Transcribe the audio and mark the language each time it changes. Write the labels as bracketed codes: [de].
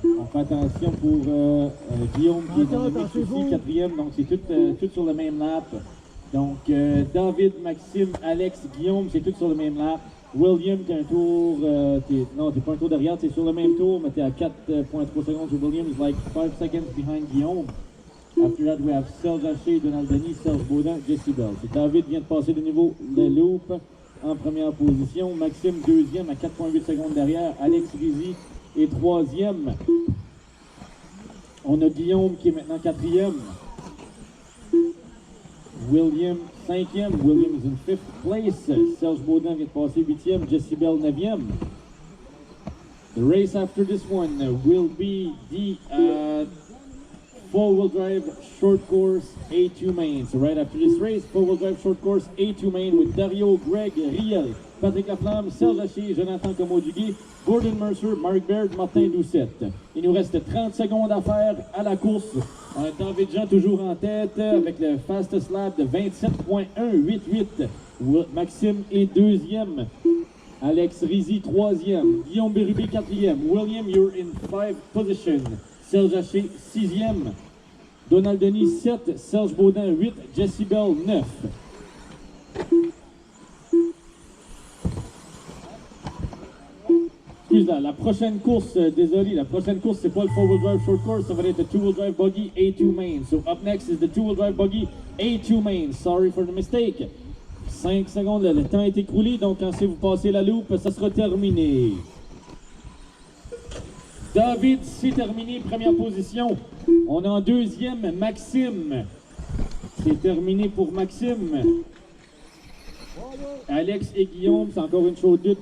[fr] On fait attention pour Guillaume qui est dans le mix aussi, quatrième. Donc c'est tout sur le même lap. Donc David, Maxime, Alex, Guillaume, c'est tout sur le même lap. William, t'es un tour, non, t'es pas un tour derrière, t'es sur le même tour, mais t'es à 4.3 secondes sur William, [en] is like 5 seconds behind Guillaume. After that, we have Serge Haché, Donald Denis, Serge Baudin, Jesse Bell. [fr] So David vient de passer de niveau de loop en première position. Maxime, deuxième, à 4.8 secondes derrière. Alex Rizzi est troisième. On a Guillaume qui est maintenant quatrième. William, cinquième. [en] William is in 5th place. [fr] Serge Baudin vient de passer huitième. Jesse Bell, neuvième. [en] The race after this one will be the four-wheel drive short course A2 main. So right after this race, four-wheel drive short course A2 main with Dario, Greg, Riel, Patrick Laflamme, Serge Haché, Jonathan Comeau-Duguay, Gordon Mercer, Mark Baird, Martin Doucette. [fr] Il nous reste 30 secondes à faire à la course. On a David Jean toujours en tête avec le fastest lap de 27.188. Maxime est deuxième. Alex Rizzi troisième. Guillaume Bérubé quatrième. [en] William, you're in 5th position. [fr] Serge Haché, 6e. Donald Denis, 7. Serge Baudin, 8. Jesse Bell, 9. Excuse-moi, la prochaine course, désolé, la prochaine course, c'est pas le 4-wheel drive short course, ça va être le 2-wheel drive buggy A2 main. [en] So up next is the 2-wheel drive buggy A2 main. Sorry for the mistake. [fr] 5 secondes, le temps est écoulé, donc quand vous passez la loupe, ça sera terminé. David, c'est terminé, première position. On est en deuxième, Maxime. C'est terminé pour Maxime. Alex et Guillaume, c'est encore une chose doute.